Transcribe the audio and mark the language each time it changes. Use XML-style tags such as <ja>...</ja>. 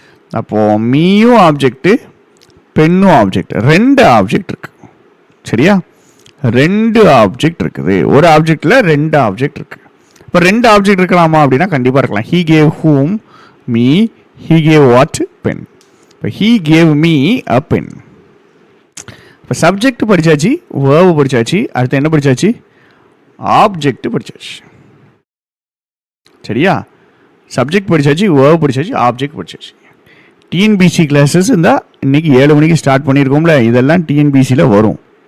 <ta>அப்போ மீயும் ஆப்ஜெக்ட், பெண்ணும் ஆப்ஜெக்ட். ரெண்டு ஆப்ஜெக்ட் இருக்கு. சரியா? ரெண்டு ஆப்ஜெக்ட் இருக்குது. ஒரு ஆப்ஜெக்ட்ல ரெண்டு ஆப்ஜெக்ட் இருக்கு. இப்போ ரெண்டு ஆப்ஜெக்ட் இருக்கலாமா அப்படின்னா கண்டிப்பாக இருக்கலாம்.</ta> <en>He gave whom? Me. He gave what? Pen. இப்போ he gave me a pen.</en> <ta>இப்போ சப்ஜெக்ட் படிச்சாச்சு, வேர்பு படிச்சாச்சு, அடுத்து என்ன படிச்சாச்சு? ஆப்ஜெக்ட் படிச்சாச்சு. சரியா? Subject படிச்சாச்சு, verb படிச்சாச்சு, object படிச்சாச்சு. TNPSC classes இருந்தால் இன்னைக்கு 7 மணிக்கு ஸ்டார்ட் பண்ணியிருக்கோம்ல, இதெல்லாம் டிஎன்பிசியில் வரும்.</ta>